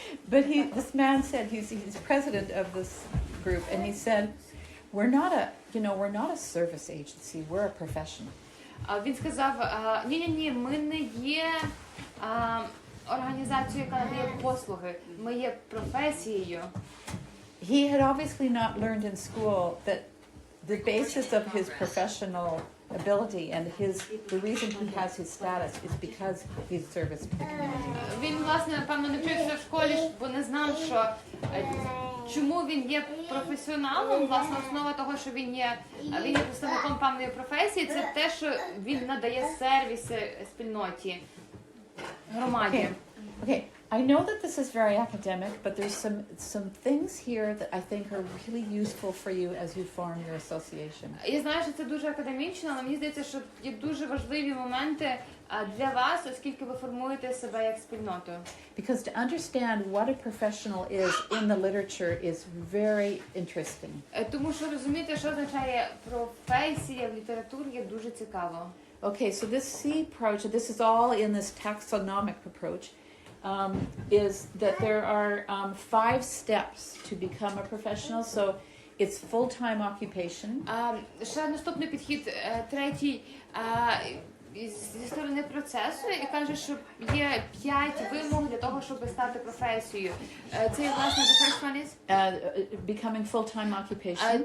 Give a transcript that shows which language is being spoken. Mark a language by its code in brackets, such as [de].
[en] But this man said, he's president of this group, and he said, we're not a service agency, we're a profession. [uk] Він сказав, ні, ми не є організацією, яка надає послуги, ми є професією. [en] He had obviously not learned in school that the basis of his professional ability and the reason he has his status is because he's service to the community. [uk] Він, власне, напевно, не вчився в школі, бо не знав, що чому він є професіоналом. Власне, основа того, що він є представником певної професії, це те, що він надає сервіси спільноті, громаді. [en] Okay, I know that this is very academic, but there's some things here that I think are really useful for you as you form your association. [uk] Я знаю, що це дуже академічно, але мені здається, що є дуже важливі моменти для вас, оскільки ви формуєте себе як спільноту. [en] Because to understand what a professional is in the literature is very interesting. [uk] Тому що розуміти, що означає професія в літературі, є дуже цікаво. [en] Okay, so this C approach, this is all in this taxonomic approach, is that there are 5 steps to become a professional. So it's full-time occupation. [uk] Ще наступний підхід, третій, зі сторони процесу і каже, що є 5 вимог для того, щоб стати професією. Це є, власне, [en] the first one is? Becoming full-time occupation.